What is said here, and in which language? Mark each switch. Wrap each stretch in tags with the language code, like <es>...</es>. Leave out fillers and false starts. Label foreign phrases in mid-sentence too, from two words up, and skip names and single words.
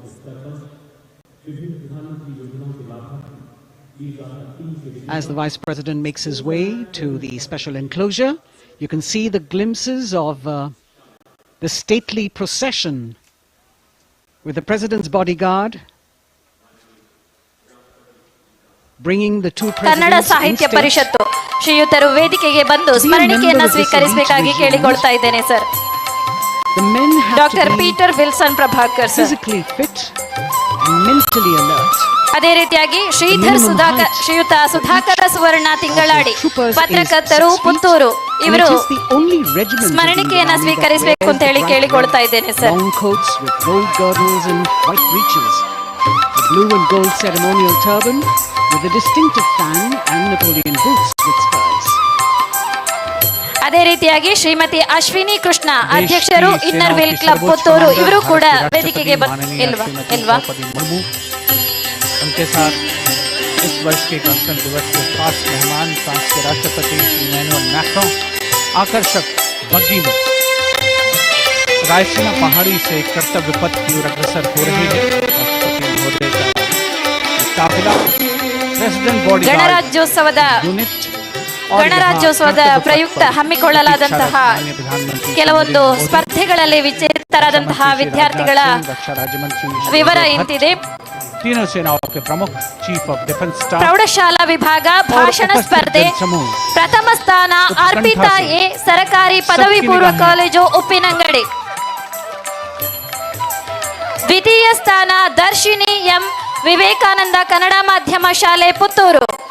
<en>As the Vice President makes his way to the special enclosure, you can see the glimpses of the stately procession with the President's bodyguard bringing the two</en> <kn>ಕನ್ನಡ</kn> <en>presidents</en> <kn>ಸಾಹಿತ್ಯ</kn> <en>in state.</en> <kn>ಪರಿಷತ್ತು ಶ್ರೀಯುತರು ವೇದಿಕೆಗೆ ಬಂದು ಸ್ಮರಣಿಕೆಯನ್ನ ಸ್ವೀಕರಿಸಬೇಕಾಗಿ ಕೇಳಿಕೊಳ್ತಾ ಇದ್ದೇನೆ ಸರ್.</kn> <en>The men have</en> <kn>ಡಾಕ್ಟರ್</kn> <en>to be</en> <kn>ಪೀಟರ್ ವಿಲ್ಸನ್ ಪ್ರಭಾಕರ್ ಸರ್.</kn> <en>physically fit and mentally alert.</en> <kn>ಅದೇ ರೀತಿಯಾಗಿ ಶ್ರೀಯುತ ಸುಧಾಕರ ಸುವರ್ಣ ತಿಂಗಳಾಡಿ ಪತ್ರಕರ್ತರು ಪುತ್ತೂರು ಇವರು ಸ್ಮರಣಿಕೆಯನ್ನ ಸ್ವೀಕರಿಸಬೇಕು ಅಂತ ಹೇಳಿ ಕೇಳಿಕೊಳ್ತಾ ಇದ್ದೇನೆ ಸರ್.</kn> <en>Long coats with gold girdles and white breeches, a blue and gold ceremonial turban with a distinctive fan and Napoleon boots with spurs.</en> <kn>ಅದೇ ರೀತಿಯಾಗಿ ಶ್ರೀಮತಿ ಅಶ್ವಿನಿ ಕೃಷ್ಣ ಅಧ್ಯಕ್ಷರು ಇನ್ನರ್ ವಿಲ್ ಕ್ಲಬ್ ಪುತ್ತೂರು ಇವರು ಕೂಡ ವೇದಿಕೆಗೆ ಇಲ್ವಾ</kn> <hi>उनके साथ इस वर्ष के गणतंत्र दिवस के खास मेहमान फ्रांस के राष्ट्रपति इमैनुअल मैक्रों आकर्षक बग्गी में रायसीना पहाड़ी से कर्तव्य पथ की ओर अग्रसर हो रहे हैं. राष्ट्रपति महोदय का काफिला</hi> <en>President body</en> <kn>ಗಣರಾಜ್ಯೋತ್ಸವದ ಪ್ರಯುಕ್ತ ಹಮ್ಮಿಕೊಳ್ಳಲಾದಂತಹ ಕೆಲವೊಂದು ಸ್ಪರ್ಧೆಗಳಲ್ಲಿ ವಿಜೇತರಾದಂತಹ ವಿದ್ಯಾರ್ಥಿಗಳ ವಿವರ ಇಂತಿದೆ.</kn> <hi>तीनों सेनाओं के प्रमुख</hi> <en>Chief of Defence Staff</en> <kn>ಪ್ರೌಢಶಾಲಾ ವಿಭಾಗ ಭಾಷಣ ಸ್ಪರ್ಧೆ ಪ್ರಥಮ ಸ್ಥಾನ ಅರ್ಪಿತಾ ಎ ಸರಕಾರಿ ಪದವಿ ಪೂರ್ವ ಕಾಲೇಜು ಉಪ್ಪಿನಂಗಡಿ. ದ್ವಿತೀಯ ಸ್ಥಾನ ದರ್ಶಿನಿ ಎಂ ವಿವೇಕಾನಂದ ಕನ್ನಡ ಮಾಧ್ಯಮ ಶಾಲೆ ಪುತ್ತೂರು.</kn>